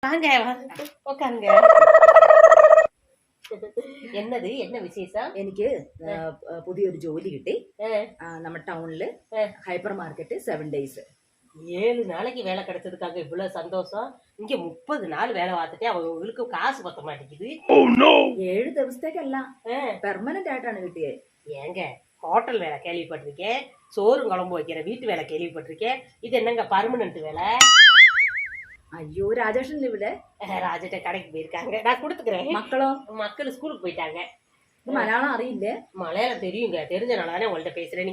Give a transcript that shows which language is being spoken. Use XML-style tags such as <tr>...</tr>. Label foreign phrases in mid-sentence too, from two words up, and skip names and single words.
<ta>வாங்க உட்காருங்க. എന്നത് என்ன விசேஷம்?</ta> <ml>എനിക്ക് പുതിയൊരു ജോലി കിട്ടി. നമ്മുടെ ടൗണില്</ml> <en>hyper market 7 days.</en> <ta>7 நாளைக்கு வேலை கிடைச்சதுக்காக இவ்வளவு சந்தோஷம். இங்க 30 நாள் வேலை பார்த்துட்டே அவங்களுக்கு காசு பத்த மாட்டேங்குது.</ta> <ml>7 ദിവസത്തേക്കല്ല, പെർമനന്റ് ആയിട്ടാണ് കിട്ടിയത്.</ml> <ta>ஏங்க ஹோட்டல் வேலை கேள்விப்பட்டிருக்கேன், சோறும் குழம்பு வைக்கிற வீட்டு வேலை கேள்விப்பட்டிருக்கேன். இது என்னங்க பர்மனன்ட் வேலை? ஐயோ, ராஜேஷன் லீவ்ல. ராஜட்ட கடைக்கு போயிருக்காங்க, நான் கொடுத்துக்கிறேன். மக்கள் ஸ்கூலுக்கு போயிட்டாங்க.</ta> <ml>മലയാളം അറിയില്ല?</ml> <ta>மலையாளம் தெரியுங்க, தெரிஞ்சனால தானே உங்கள்கிட்ட பேசுறேன்.</ta>